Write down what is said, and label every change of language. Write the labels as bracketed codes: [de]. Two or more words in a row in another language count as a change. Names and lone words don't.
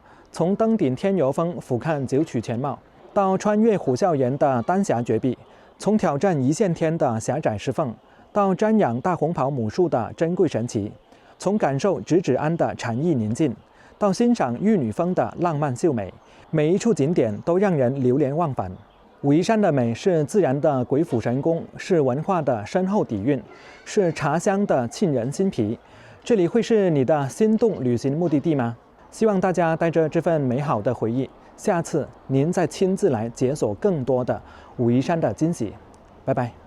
[zh] 從登頂天遊峰俯瞰九曲全貌，到穿越虎嘯岩的丹霞絕壁，從挑戰一線天的狹窄石縫，到瞻仰大紅袍母樹的珍貴神奇，從感受直指庵的禪意寧靜，到欣賞玉女峰的浪漫秀美，每一處景點都讓人流連忘返。武夷山的美是自然的鬼斧神工，是文化的深厚底蘊，是茶香的沁人心脾。这里会是你的心动旅行目的地吗？希望大家带着这份美好的回憶，下次您再親自来解锁更多的武夷山的驚喜。拜拜。